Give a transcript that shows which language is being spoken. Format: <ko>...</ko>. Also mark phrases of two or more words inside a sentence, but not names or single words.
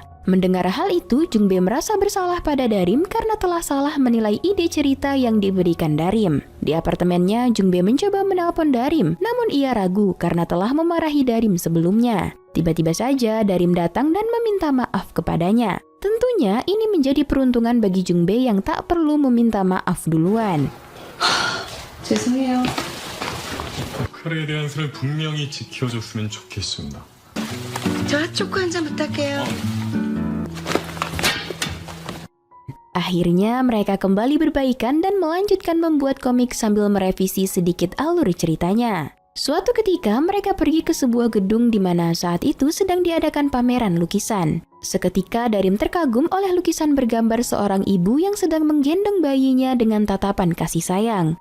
<id>Mendengar hal itu, Jungbe merasa bersalah pada Darim karena telah salah menilai ide cerita yang diberikan Darim. Di apartemennya, Jungbe mencoba menelpon Darim, namun ia ragu karena telah memarahi Darim sebelumnya. Tiba-tiba saja Darim datang dan meminta maaf kepadanya. Tentunya ini menjadi peruntungan bagi Jungbe yang tak perlu meminta maaf duluan.</id> <ko>죄송해요. 역할에 대한 선을 분명히 지켜줬으면 좋겠습니다. 저 핫초코 한 잔 부탁해요.</ko> <id>Akhirnya mereka kembali berbaikan dan melanjutkan membuat komik sambil merevisi sedikit alur ceritanya. Suatu ketika mereka pergi ke sebuah gedung di mana saat itu sedang diadakan pameran lukisan. Seketika Darim terkagum oleh lukisan bergambar seorang ibu yang sedang menggendong bayinya dengan tatapan kasih sayang.</id>